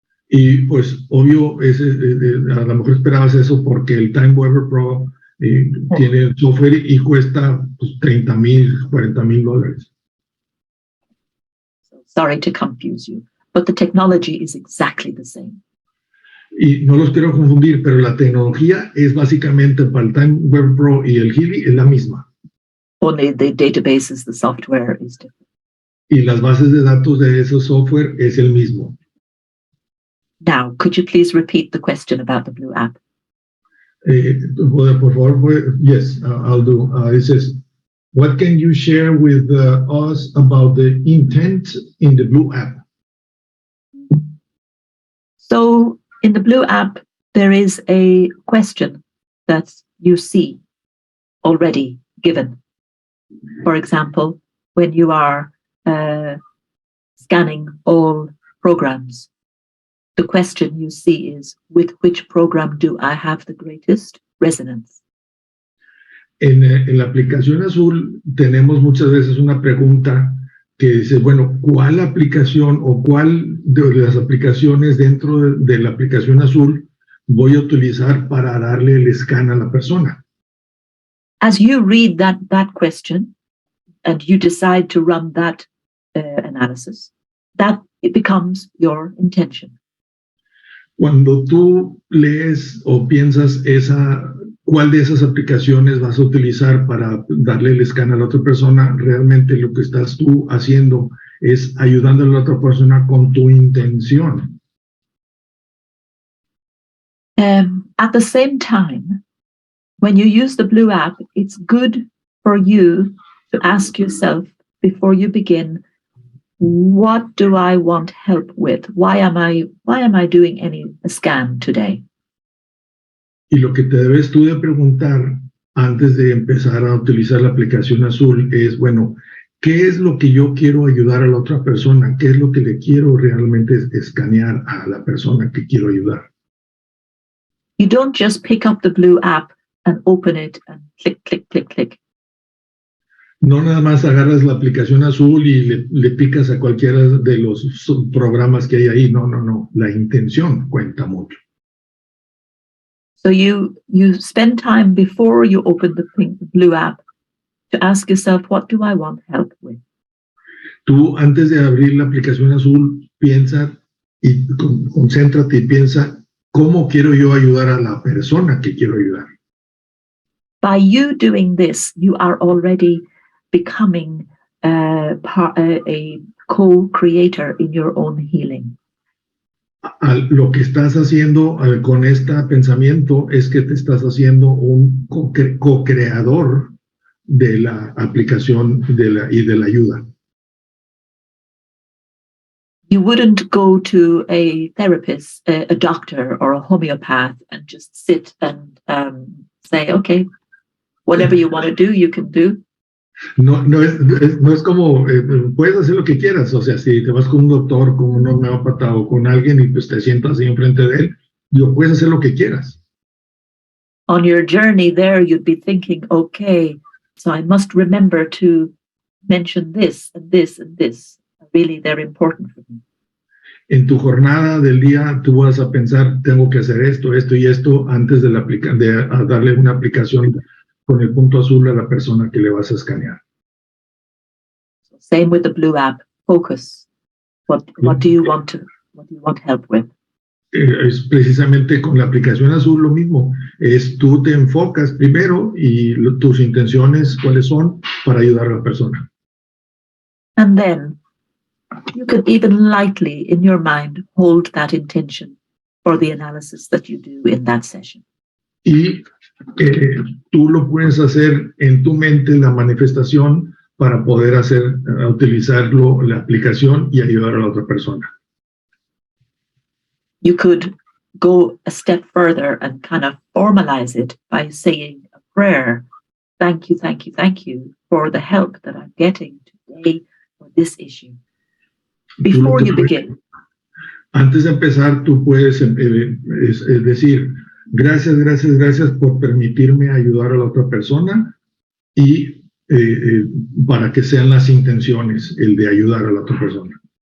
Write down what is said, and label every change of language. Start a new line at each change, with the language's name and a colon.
Spanish: Y pues obvio, a lo mejor esperabas eso porque el Time Waiver Pro tiene el software y cuesta pues, $30,000, $40,000.
English: Sorry to confuse you, but the technology is exactly the same.
Spanish: Y no los quiero confundir, pero la tecnología es básicamente para el Time Web Pro y el Healy es la misma.
English: Only the databases, the software is different.
Spanish: Y las bases de datos de esos software es el mismo.
English: Now, could you please repeat the question about the Blue app?
Spanish: Por favor,
English: yes, I'll do. It says, what can you share with us about the intent in the Blue app? So in the Blue app, there is a question that you see already given. For example, when you are scanning all programs, the question you see is, with which program do I have the greatest resonance?
Spanish: En la aplicación azul tenemos muchas veces una pregunta que dice, bueno, ¿cuál aplicación o cuál de las aplicaciones dentro de la aplicación azul voy a utilizar para darle el scan a la persona?
English: As you read that question and you decide to run that analysis, that it becomes your intention.
Spanish: Cuando tú lees o piensas cuál de esas aplicaciones vas a utilizar para darle el scan a la otra persona, realmente lo que estás tú haciendo es ayudando a la otra persona con tu intención.
English: At the same time, when you use the Blue app, it's good for you to ask yourself before you begin, what do I want help with? Why am I doing a scan today?
Spanish: Y lo que te debes tú de preguntar antes de empezar a utilizar la aplicación azul es, bueno, ¿qué es lo que yo quiero ayudar a la otra persona? ¿Qué es lo que le quiero realmente escanear a la persona que quiero ayudar?
English: You don't just pick up the Blue app and open it and click, click, click, click.
Spanish: No nada más agarras la aplicación azul y le picas a cualquiera de los programas que hay ahí. No. La intención cuenta mucho.
English: So you spend time before you open the Blue app to ask yourself, what do I want help with?
Spanish: Tú antes de abrir la aplicación azul, piensa y concéntrate y piensa, ¿cómo quiero yo ayudar a la persona que quiero ayudar?
English: By you doing this, you are already becoming a co-creator in your own healing.
Spanish: Lo que estás haciendo con este pensamiento es que te estás haciendo un co-creador de la aplicación y de la ayuda.
English: You wouldn't go to a therapist, a doctor, or a homeopath and just sit and say, okay, whatever you want to do, you can do.
Spanish: No es como, puedes hacer lo que quieras, o sea, si te vas con un doctor, con un homeópata o con alguien y pues te sientas ahí enfrente de él, puedes hacer lo que quieras.
English: On your journey there, you'd be thinking, okay, so I must remember to mention this and this and this. Really, they're important for me.
Spanish: En tu jornada del día, tú vas a pensar, tengo que hacer esto, esto y esto antes de darle una aplicación con el punto azul a la persona que le vas a escanear.
English: Same with the Blue app. Focus. What do you want help with?
Spanish: Es precisamente con la aplicación azul lo mismo. Tú te enfocas primero y tus intenciones cuáles son para ayudar a la persona.
English: And then you could even lightly in your mind hold that intention for the analysis that you do in that session.
Spanish: Y tú lo puedes hacer en tu mente, la manifestación, para poder utilizarlo, la aplicación y ayudar a la otra persona.
English: You could go a step further and kind of formalize it by saying a prayer. Thank you, thank you, thank you for the help that I'm getting today for this issue. Before you begin.
Spanish: Antes de empezar, tú puedes decir, gracias por permitirme ayudar a la otra persona y para que sean las intenciones, el de ayudar a la otra persona.